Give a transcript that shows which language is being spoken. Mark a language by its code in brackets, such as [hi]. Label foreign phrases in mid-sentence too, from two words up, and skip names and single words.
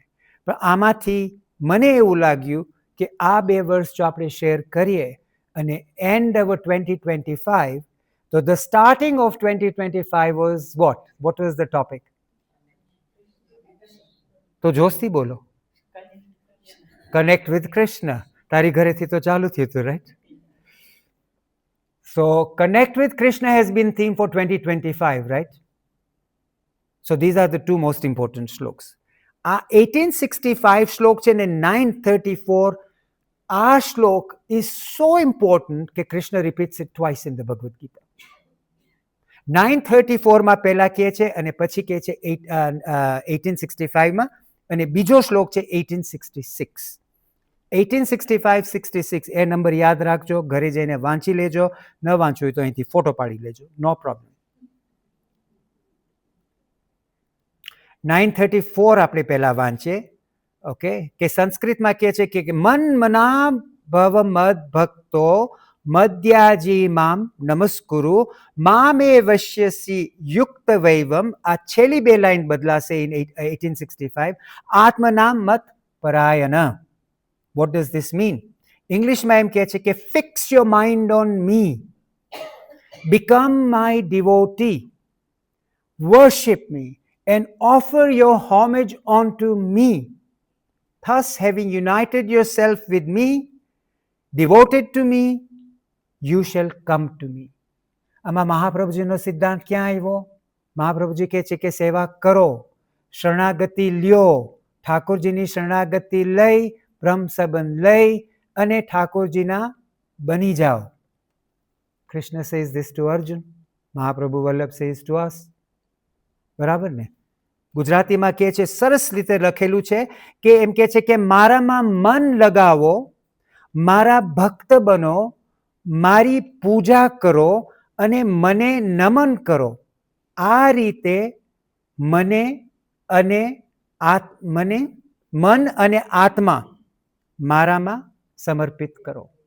[gu] પણ આમાંથી મને એવું લાગ્યું કે આ 2 વર્ષ જો આપણે શેર કરીએ અને [en] end of 2025, [gu] તો [en] the starting of 2025 was what was the topic? [gu] તો જોશથી બોલો. [en] connect with Krishna. [gu] તારી ઘરેથી તો ચાલુ થયું હતું, રાઈટ? [en] So connect with Krishna has been theme for 2025, right? So these are the 2 most important shloks. 1865 shlok and 934, our shlok is so important that Krishna repeats it twice in the Bhagavad Gita. [gu] 934 માં પહેલા કહે છે અને પછી કહે છે 1865 માં, અને બીજો શ્લોક છે 1866. 1865-66 એ નંબર યાદ રાખજો, ઘરે જઈને વાંચી લેજો. ન વાંચવું હોય તો અહીંથી ફોટો પાડી લેજો, [en] no problem. [gu] 934 આપણે પહેલા વાંચીએ. ઓકે, કે સંસ્કૃતમાં કહે છે કે [sa] મન મના ભવ મદ ભક્તો મદ્યાજી મામ નમસ્કુરુ મામે વશ્યસી યુક્ત વૈવમ. [gu] આ છેલ્લી 2 લાઈન બદલાશે ઇન 1865. [sa] આત્મનામ મત પરાયણ. [en] What does this mean? [gu] English માં એમ કહે છે કે [en] fix your mind on me, become my devotee, worship me and offer your homage unto me. Thus having united yourself with me, devoted to me, you shall come to me. [gu] આમાં મહાપ્રભુજીનો સિદ્ધાંત ક્યાં આવ્યો? મહાપ્રભુજી કહે છે કે સેવા કરો, શરણાગતિ લ્યો, ઠાકોરજીની શરણાગતિ લઈ, બ્રહ્મ સંબંધ લઈ અને ઠાકોરજીના બની જાઓ. [en] કૃષ્ણ says this to Arjun. મહાપ્રભુ વલ્લભ says to us. [gu] બરાબર ને? ગુજરાતીમાં કહે છે, સરસ રીતે લખેલું છે કે એમ કહે છે કે મારામાં મન લગાવો, મારા ભક્ત બનો, મારી પૂજા કરો અને મને નમન કરો. આ રીતે મને અને મને મન અને આત્મા મારામાં સમર્પિત કરો.